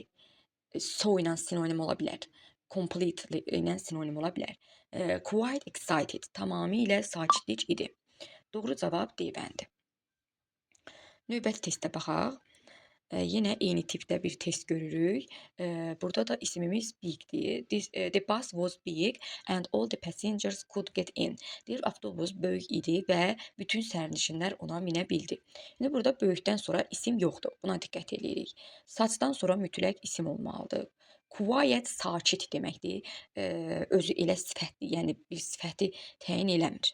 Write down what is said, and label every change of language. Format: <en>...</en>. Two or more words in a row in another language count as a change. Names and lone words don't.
<az>So ilə sinonim ola bilər. Completely ilə sinonim ola bilər.</az> <en>Quite excited,</en> <az>tamamilə sakitlik idi. Doğru cavab D bəndi. Növbəti testə baxaq. Yenə eyni tipdə bir test görürük. Burada da ismimiz bigdir.</az> <en>The bus was big and all the passengers could get in.</en> <az>Deyir, avtobus böyük idi və bütün sərnişinlər ona minə bildi. İndi burada böyükdən sonra isim yoxdur. Buna diqqət edirik. Saçdan sonra mütləq isim olmalıdır. Quiet sakit deməkdir. Özü elə sifətdir, yəni bir sifəti təyin eləmir.</az>